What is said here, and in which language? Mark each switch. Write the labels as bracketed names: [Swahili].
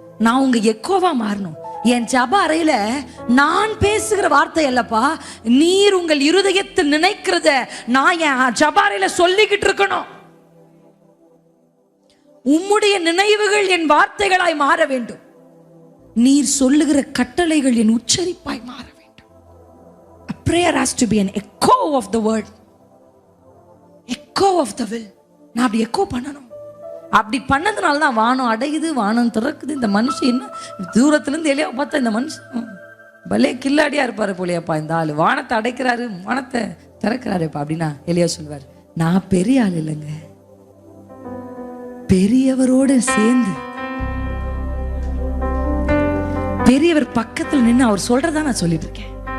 [Tamil] நான் உங்க எக்கோவா மாறணும். என் ஜப அறையில நான் பேசுகிற வார்த்தை அல்லப்பா, நீர் உங்கள் இருதயத்தில் நினைக்கிறத நான் என் ஜப அறையில சொல்லிக்கிட்டு இருக்கணும். உம்முடைய நினைவுகள் என் வார்த்தைகளாய் மாற வேண்டும். நீர் சொல்லுகிற கட்டளைகள் என் உச்சரிப்பாய் மாற வேண்டும். [English] A prayer has to be an echo of the word, echo of the will. [Tamil] நான் அப்படி எக்கோ பண்ணணும். அப்படி பண்ணதுனால தான் வானம் அடையுது, வானம் திறக்குது. இந்த மனுஷன் என்ன தூரத்துலேருந்து எலியா பார்த்தா இந்த மனுஷன் பலே கில்லாடியா இருப்பாரு போலியாப்பா, இந்த ஆள் வானத்தை அடைக்கிறாரு, வானத்தை திறக்கிறாருப்பா அப்படின்னா எலியா சொல்வார், நான் பெரிய ஆள் இல்லைங்க, பெரியவரோடு சேர்ந்து பெரியவர் பக்கத்தில் நின்று அவர் சொல்றதா நான் சொல்லிட்டு இருக்கேன்.